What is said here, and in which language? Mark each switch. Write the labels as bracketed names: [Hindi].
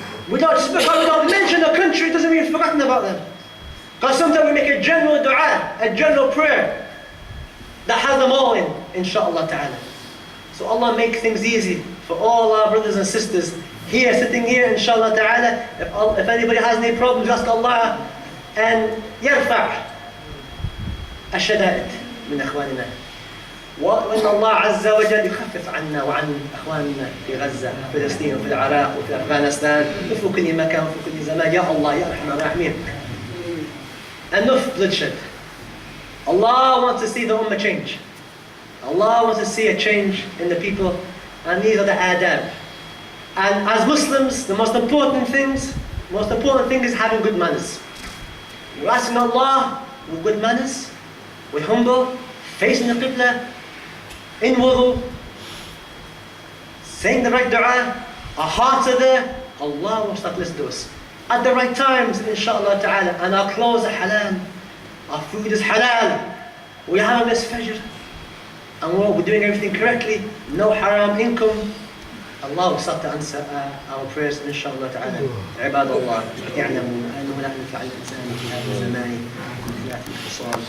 [English] Just because we don't mention a country, it doesn't mean we've forgotten about them. Because sometimes we make a general dua, a general prayer that has them all in, inshaAllah ta'ala. So Allah make things easy for all our brothers and sisters here, sitting here, inshaAllah ta'ala. If anybody has any problems, ask Allah and [Arabic] يرفع الشدائد من إخواننا. وأن الله عز وجل يخفف عنا وعن إخواننا في غزة وفي فلسطين وفي العراق وفي أفغانستان وفي كل مكان وفي كل زمان. يا الله يا أرحم الراحمين. [English] Enough bloodshed. Allah wants to see the ummah change. Allah wants to see a change in the people, and these are the adab. And as Muslims, the most important thing is having good manners. We're asking Allah with good manners, we're humble, facing the Qibla, in wudu, saying the right dua, our hearts are there, Allah will start listening to us. At the right times, inshaAllah ta'ala, and our clothes are halal, our food is halal, we have a miss fajr, and we're doing everything correctly, no haram income, Allah will start to answer our prayers, inshaAllah ta'ala. [Arabic] عباد الله اعلموا أنه لا ينفع الإنسان في هذا الزمان في الخصال